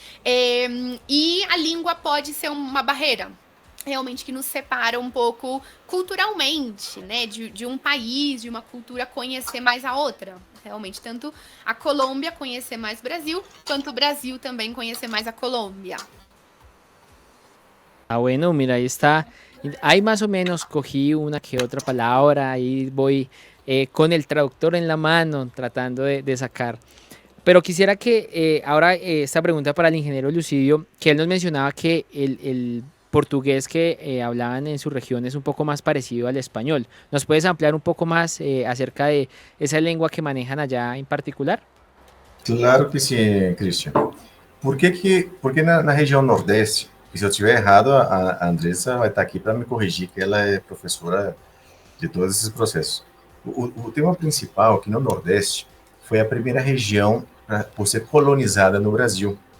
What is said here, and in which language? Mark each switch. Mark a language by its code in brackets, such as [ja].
[pt] E a língua pode ser uma barreira, realmente, que nos separa um pouco culturalmente, né? De um país, de uma cultura conhecer mais a outra. Realmente, tanto a Colômbia conhecer mais o Brasil, quanto o Brasil também conhecer mais a Colômbia. [es] Ah, bueno, mira, ahí está. Ahí más o menos cogí una que otra palabra, ahí voy con el traductor en la mano tratando de sacar. Pero quisiera que ahora esta pregunta para el ingeniero Lucidio, que él nos mencionaba que el portugués que hablaban en su región es un poco más parecido al español. ¿Nos puedes ampliar un poco más acerca de esa lengua que manejan allá en particular? Claro que sí, Cristian. [pt] Por que na região Nordeste, e se eu estiver errado, a Andressa vai estar aqui para me corrigir, que ela é professora de todos esses processos. O tema principal, que no Nordeste, foi a primeira região por ser colonizada no Brasil.